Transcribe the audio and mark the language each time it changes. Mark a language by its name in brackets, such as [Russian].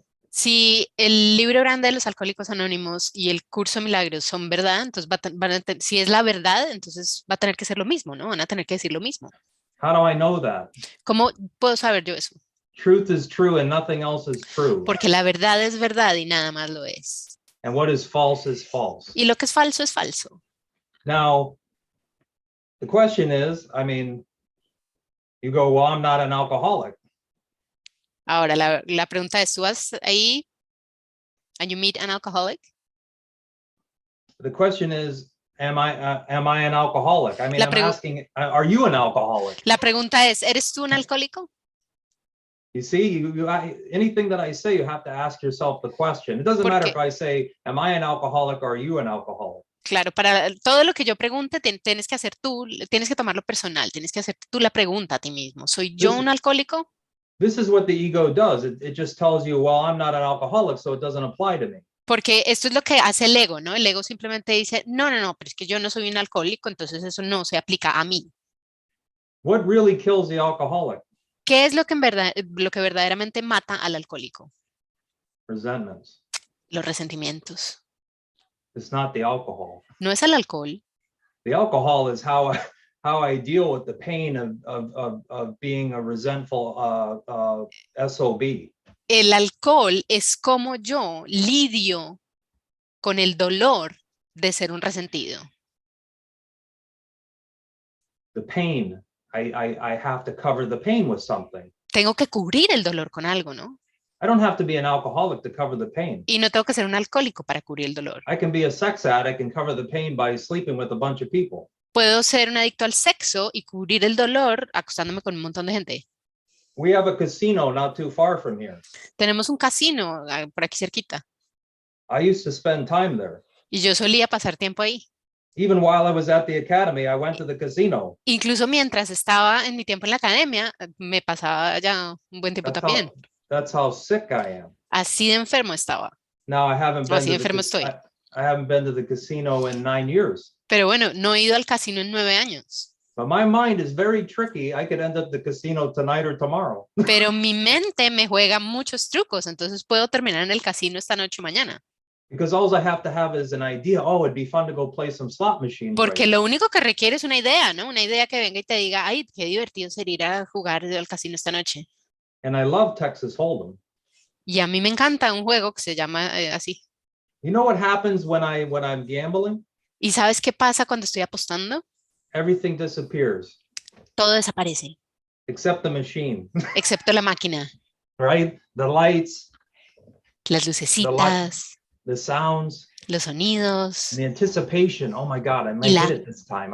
[Spanish] Si el libro grande de los Alcohólicos Anónimos y el curso de milagros son verdad, entonces si es la verdad, entonces va a tener que ser lo mismo, ¿no? Van a tener que decir lo mismo. [English] How do I know that? [Spanish] ¿Cómo puedo saber yo eso? [English] Truth is true and nothing else is true. [Spanish] Porque la verdad es verdad y nada más lo es. [English] And what is false is false. [Spanish] Y lo que es falso es falso. [English] Now, the question is, I mean, you go, well, I'm not an alcoholic. [Spanish] Ahora, la pregunta es, ¿tú vas ahí [English] and you meet an alcoholic? The question is, am I an alcoholic? I mean, I'm [Spanish] pregu- [English] asking, are you an alcoholic? [Spanish] La pregunta es, ¿eres tú un alcohólico? [English] You see, anything that I say, you have to ask yourself the question. It doesn't matter if I say, am I an alcoholic or are you an alcoholic? [Spanish] Claro, para todo lo que yo pregunte, tienes que hacer tú, tienes que tomarlo personal, tienes que hacer tú la pregunta a ti mismo. ¿Soy yo un alcohólico? [English] This is what the ego does. It just tells you, well, I'm not an alcoholic, so it doesn't apply to me. [Spanish] Porque esto es lo que hace el ego, ¿no? El ego simplemente dice, no, pero es que yo no soy un alcohólico, entonces eso no se aplica a mí. [English] What really kills the alcoholic? [Spanish] ¿Qué es lo que verdaderamente mata al alcohólico? [English] Resentments. [Spanish] Los resentimientos. [English] It's not the alcohol. [Spanish] No es el alcohol. [English] The alcohol is how I deal with the pain of being a resentful SOB. [Spanish] El alcohol es como yo lidio con el dolor de ser un resentido. [English] The pain, I have to cover the pain with something. [Spanish] Tengo que cubrir el dolor con algo, ¿no? [English] I don't have to be an alcoholic to cover the pain. [Spanish] Y no tengo que ser un alcohólico para cubrir el dolor. [English] I can be a sex addict and cover the pain by sleeping with a bunch of people. [Spanish] Puedo ser un adicto al sexo y cubrir el dolor acostándome con un montón de gente. [English] We have a casino not too far from here. [Spanish] Tenemos un casino por aquí cerquita. [English] I used to spend time there. [Spanish] Y yo solía pasar tiempo ahí. [English] Even while I was at the academy, I went to the casino. [Spanish] Incluso mientras estaba en mi tiempo en la academia, me pasaba ya un buen tiempo también. [English] That's how sick I am. [Spanish] Así de enfermo estaba. [English] Now I haven't been [Spanish] Así de enfermo estoy. [English] I haven't been to the casino in 9 years. [Spanish] Pero bueno, no he ido al casino en 9 años. [English] But my mind is very tricky. I could end up the casino tonight or tomorrow. [Spanish] Pero mi mente me juega muchos trucos, entonces puedo terminar en el casino esta noche o mañana. [English] Because all I have to have is an idea. Oh, it'd be fun to go play some slot machines. [Spanish] Porque [English] right [Spanish] lo único que requiere es una idea, ¿no? Una idea que venga y te diga, ay, qué divertido sería ir a jugar al casino esta noche. [English] And I love Texas Hold'em. [Spanish] Y a mí me encanta un juego que se llama así. [English] You know what happens when I'm gambling? [Spanish] ¿Y sabes qué pasa cuando estoy apostando? [English] Everything disappears. [Spanish] Todo desaparece, [English] Except the machine. [Spanish] excepto la máquina. [English] Right? The lights, [Spanish] Las lucecitas, [English] the sounds, [Spanish] los sonidos, [English] the anticipation. Oh my God, I might hit it this time.